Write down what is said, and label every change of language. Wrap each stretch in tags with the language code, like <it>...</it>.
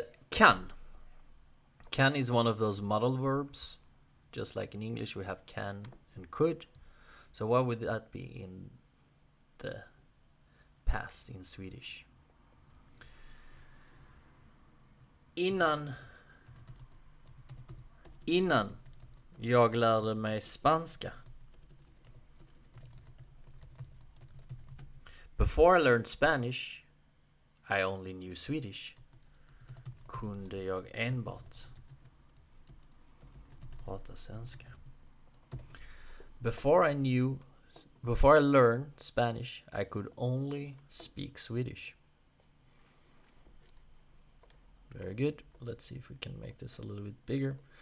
<en>Kan. Can is one of those modal verbs. Just like in English we have can and could. So what would that be in the past in Swedish?</en> <sv>Innan jag lärde mig spanska.</sv> <en>Before I learned Spanish, I only knew Swedish.</en> <sv>Kunde jag enbart prata svenska.</sv> <en>Before I learned Spanish, I could only speak Swedish. Very good. Let's see if we can make this a little bit bigger.</en>